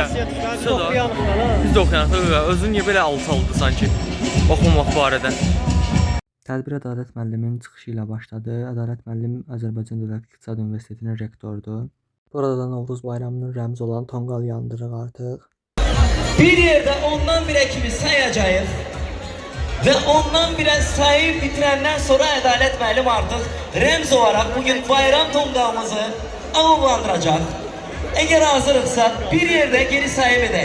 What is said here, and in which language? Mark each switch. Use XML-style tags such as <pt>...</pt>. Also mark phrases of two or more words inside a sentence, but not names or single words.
<az>Biz oxuyanıq falan. Biz də oxuyanıq, özün niyə belə alçaldı sanki oxunmaq barədə? Tədbir Ədalət müəllimin çıxışı ilə başladı. Ədalət müəllim Azərbaycan Dövlət İqtisad Universitetinin rektorudur. Burada da Novruz bayramının rəmzi olan tonqal yandırıq artıq.</az> <tr>Bir yerde ondan bire kimi sayacağız ve ondan bire sayıp bitirenden sonra Adalet Müəllim artık remz olarak bugün bayram tongalımızı avlandıracak. Eğer hazırlıksa bir yerde geri sayım edeyim.</tr>